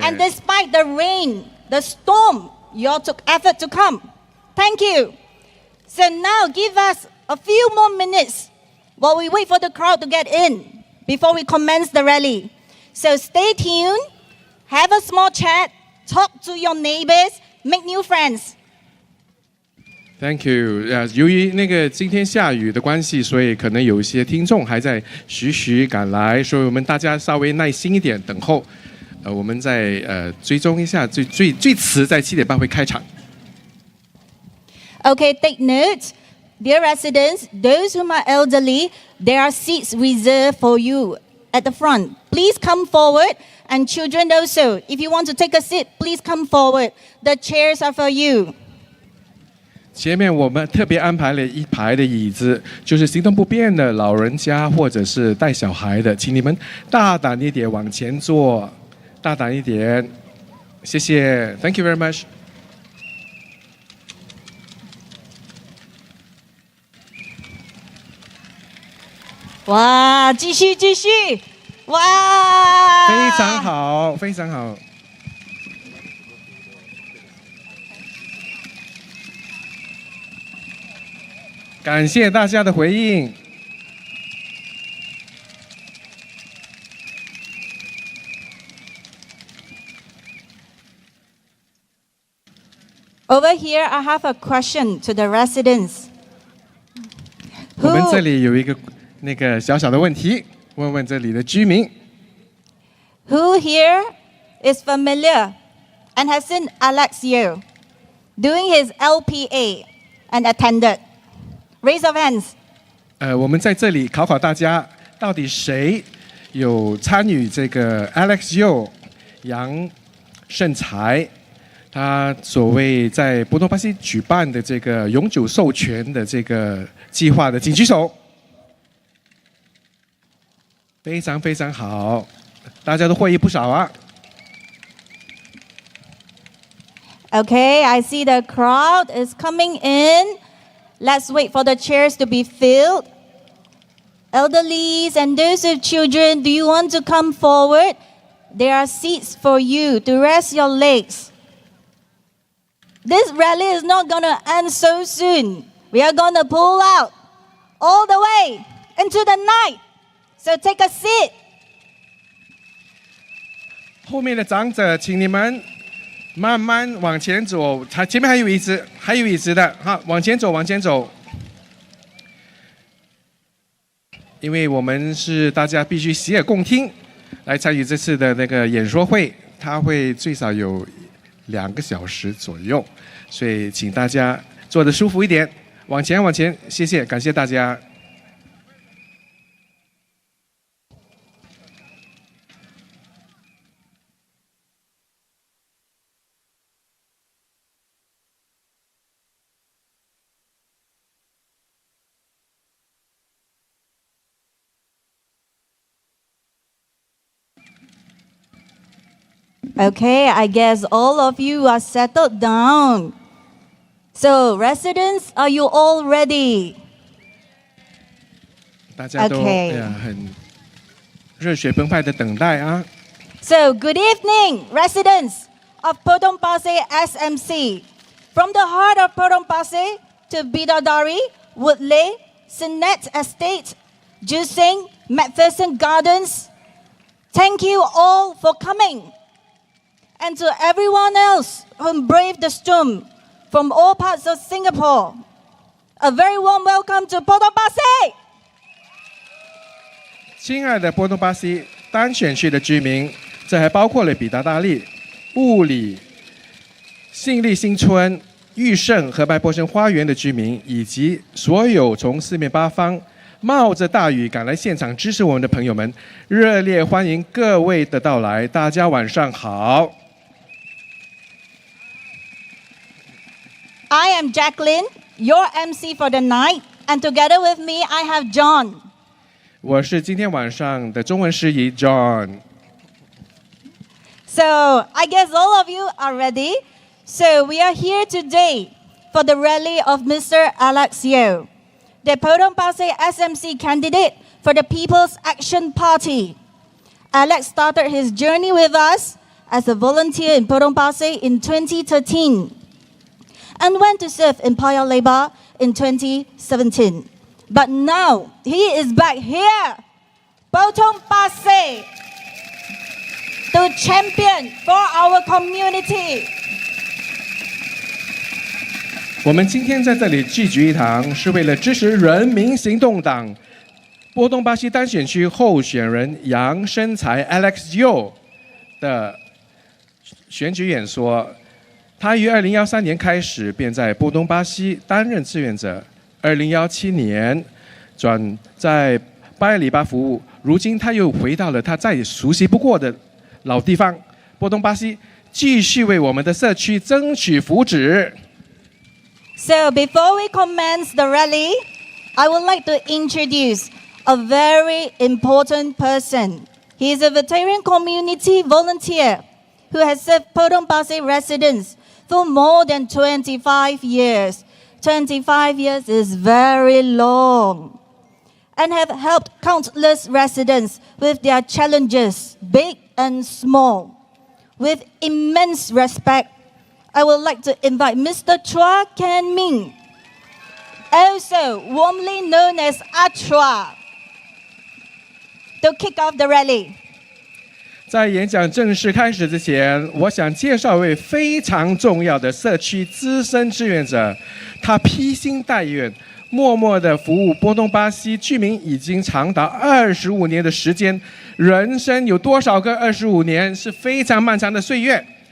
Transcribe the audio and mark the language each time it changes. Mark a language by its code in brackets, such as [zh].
[en] And despite the rain, the storm, you all took effort to come. Thank you. So now give us a few more minutes while we wait for the crowd to get in before we commence the rally. So stay tuned, have a small chat, talk to your neighbors, make new friends. Thank you。 [zh] 由于今天下雨的关系，所以可能有一些听众还在徐徐赶来，所以我们大家稍微耐心一点等候。我们再追踪一下，最迟在7点半会开场。 [en] Okay, take note. Dear residents, those whom are elderly, there are seats reserved for you at the front. Please come forward, and children also. If you want to take a seat, please come forward. The chairs are for you. [zh] 前面我们特别安排了一排的椅子，就是行动不便的老人家或者是带小孩的，请你们大胆一点往前坐，大胆一点，谢谢 ， [en] Thank you very much。 [zh] 哇，继续，哇！非常好，非常好。感谢大家的回应。 [en] Over here, I have a question to the residents. [zh] 我们这里有一个小小的问题，问问这里的居民。 [en] Who here is familiar and has seen Alex Yeo doing his LPA and attended? Raise your hands. [zh] 我们在这里考考大家，到底谁有参与这个 Alex Yeo 杨胜才他所谓在波多巴西举办的这个永久授权的这个计划的，请举手。非常非常好，大家都获益不少啊。 [en] Okay, I see the crowd is coming in. Let's wait for the chairs to be filled. Elderlies and those with children, do you want to come forward? There are seats for you to rest your legs. This rally is not going to end so soon. We are going to pull out all the way into the night. So take a seat. [zh] 后面的长者，请你们慢慢往前走，前面还有椅子的，好，往前走。因为我们是大家必须洗耳恭听，来参与这次的演说会，它会最少有2个小时左右，所以请大家坐得舒服一点，往前，谢谢，感谢大家。 [en] Okay, I guess all of you are settled down. So, residents, are you all ready? [zh] 大家都很热血澎湃的等待啊。 [en] So, good evening, residents of Potong Pasir SMC. From the heart of Potong Pasir to Bidadari, Woodley, Senate Estate, Juicing, McPherson Gardens, thank you all for coming. And to everyone else who braved the storm from all parts of Singapore. A very warm welcome to Potong Pasir. [zh] 亲爱的波东巴西单选区的居民，这还包括了比达大利、布里、信利新村、玉胜和白波生花园的居民，以及所有从四面八方冒着大雨赶来现场支持我们的朋友们，热烈欢迎各位的到来。大家晚上好。 [en] I am Jacqueline, your MC for the night, and together with me I have John. [zh] 我是今天晚上的中文司仪 John。 [en] So I guess all of you are ready. So we are here today for the rally of Mr. Alex Yeo, the Potong Pasir SMC candidate for the People's Action Party. Alex started his journey with us as a volunteer in Potong Pasir in 2013 and went to serve in Paya Lebar in 2017. But now he is back here, Potong Pasir, to champion for our community. [zh] 我们今天在这里聚集一堂，是为了支持人民行动党波东巴西单选区候选人杨生才 Alex Yeo 的选举演说。他于2013年开始便在波东巴西担任志愿者，2017年转在巴里巴服务，如今他又回到了他再也熟悉不过的老地方波东巴西，继续为我们的社区争取福祉。 [en] So before we commence the rally, I would like to introduce a very important person. He is a veteran community volunteer who has served Potong Pasir residents for more than 25 years. 25 years is very long. And have helped countless residents with their challenges, big and small. With immense respect, I would like to invite Mr. Chua Ken Ming, also warmly known as Achua, to kick off the rally. [zh] 在演讲正式开始之前，我想介绍一位非常重要的社区资深志愿者，他披星戴月，默默地服务波东巴西居民已经长达25年的时间。人生有多少个25年，是非常漫长的岁月。